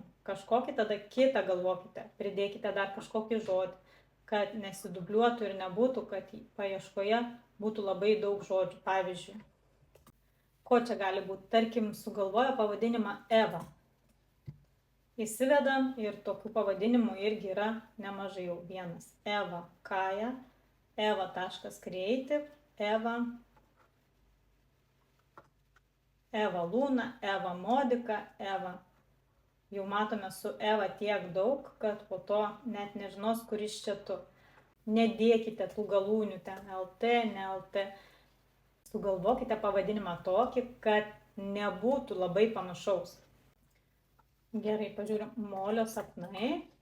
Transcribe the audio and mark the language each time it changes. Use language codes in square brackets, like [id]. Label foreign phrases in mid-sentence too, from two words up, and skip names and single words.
[lt] Kažkokį tada kitą galvokite, pridėkite dar kažkokį žodį, kad nesidubliuotų ir nebūtų, kad paieškoje būtų labai daug žodžių. Pavyzdžiui, ko čia gali būti? Tarkim, sugalvojo pavadinimą Eva. Įsivedam ir tokių pavadinimų irgi yra nemažai jau vienas. Eva Kaja, Eva.creative, Eva Lūna, Eva Modika, Eva. Jau matome su Eva tiek daug, kad po to net nežinos, kuris čia tu. Nedėkite tų galūnių ten LT, ne LT. Sugalvokite pavadinimą tokį, kad nebūtų labai panašaus. Gerai, pažiūrim. Molio sapnai.